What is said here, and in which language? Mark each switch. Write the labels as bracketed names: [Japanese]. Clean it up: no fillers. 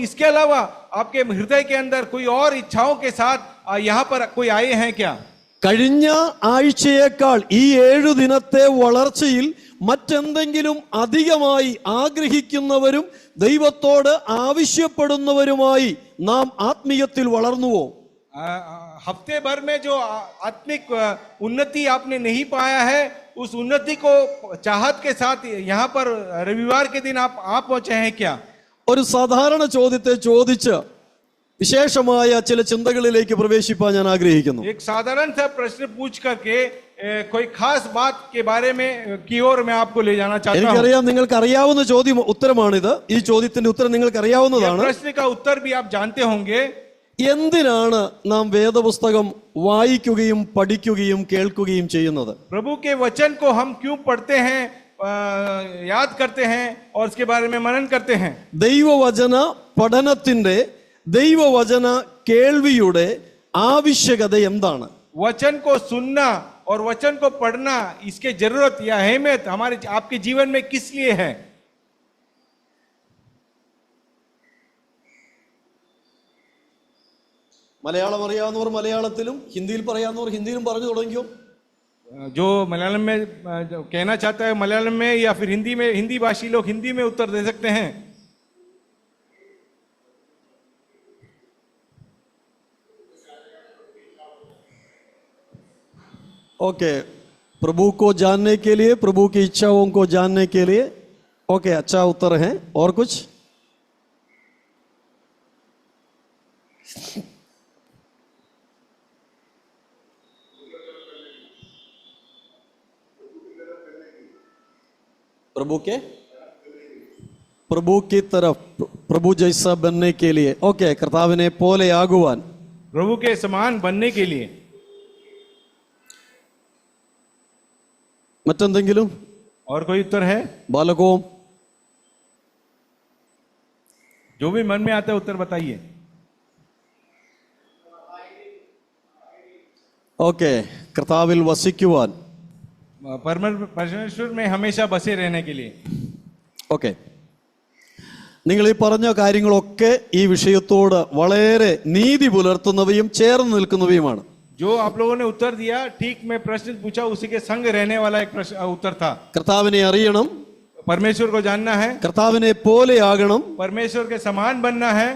[Hindi] इसके अलावा आपके हृदय के अंदर कोई और इच्छाओं के साथ यहाँ पर कोई आए हैं क्या? [Malayalam] കഴിഞ്ഞ ആഴ്ചയേക്കാൾ ഈ 7 ദിനത്തെ വളർച്ചയിൽ മറ്റെന്തെങ്കിലും അധികമായി ആഗ്രഹിക്കുന്നവരും ദൈവത്തോട് ആവശ്യപ്പെടുന്നവരുമായി നാം ആത്മീയത്തിൽ വളർന്നുവോ? [Hindi] हफ्ते भर में जो आत्मिक उन्नति आपने नहीं पाया है, उस उन्नति को चाहत के साथ यहाँ पर रविवार के दिन आप पहुंचे हैं क्या? [Malayalam] ഒരു സാധാരണ ചോദ്യത്തെ ചോദിച്ച് വിശേഷമായ ചില ചിന്തകളിലേക്ക് പ്രവേശിപ്പാൻ ഞാൻ ആഗ്രഹിക്കുന്നു. [Hindi] एक साधारण सा प्रश्न पूछ करके कोई खास बात के बारे में की ओर मैं आपको ले जाना चाहता हूँ. [Malayalam] എനിക്കറിയാം നിങ്ങൾക്ക് അറിയാവുന്ന ഉത്തരമാണിത്. ഈ ചോദ്യത്തിന്റെ ഉത്തരം നിങ്ങൾക്ക് അറിയാവുന്നതാണ്. [Hindi] प्रश्न का उत्तर भी आप जानते होंगे. [Malayalam] എന്തിനാണ് നാം വേദപുസ്തകം വായിക്കുകയും പഠിക്കുകയും കേൾക്കുകയും ചെയ്യുന്നത്? [Hindi] प्रभु के वचन को हम क्यों पढ़ते हैं, याद करते हैं और उसके बारे में मनन करते हैं? [Malayalam] ദൈവവചന പഠനത്തിന്റെ ദൈവവചന കേൾവിയുടെ ആവശ്യകത എന്താണ്? [Hindi] वचन को सुनना और वचन को पढ़ना, इसके जरूरत या अहमियत हमारे आपके जीवन में किस लिए है? [Malayalam] മലയാളം അറിയാവുന്നവർ മലയാളത്തിലും ഹിന്ദിയിൽ പറയാവുന്നവർ ഹിന്ദിയിലും പറഞ്ഞു തുടങ്ങിയോ? [Hindi] जो मलयालम में जो कहना चाहता है मलयालम में, या फिर हिंदी में, हिंदी भाषी लोग हिंदी में उत्तर दे सकते हैं. ओके, प्रभु को जानने के लिए, प्रभु की इच्छाओं को जानने के लिए. ओके, अच्छा उत्तर है. और कुछ? प्रभु की तरफ, प्रभु जैसा बनने के लिए. [Malayalam] ओके, കർത്താവിനെ പോലെ ആകുവാൻ, [Hindi] प्रभु के समान बनने के लिए. [Malayalam] മറ്റെന്തെങ്കിലും? [Hindi] और कोई उत्तर है? बालकों, जो भी मन में आता है उत्तर बताइए. [Malayalam] ഓക്കെ, കർത്താവിൽ വസിക്കുവാൻ. [Hindi] परमेश्वर में हमेशा बसे रहने के लिए. [Malayalam] ഓക്കെ, നിങ്ങൾ ഈ പറഞ്ഞ കാര്യങ്ങളൊക്കെ ഈ വിഷയത്തോട് വളരെ നീതി പുലർത്തുന്നവയും ചേർന്ന് നിൽക്കുന്നവയുമാണ്. [Hindi] जो आप लोगों ने उत्तर दिया, ठीक मैं प्रश्न पूछा उसी के संग रहने वाला एक प्रश्न उत्तर था. [Malayalam] കർത്താവിനെ അറിയണം, [Hindi] परमेश्वर को जानना है, [Malayalam] കർത്താവിനെ പോലെ ആകണം, [Hindi] परमेश्वर के समान बनना है,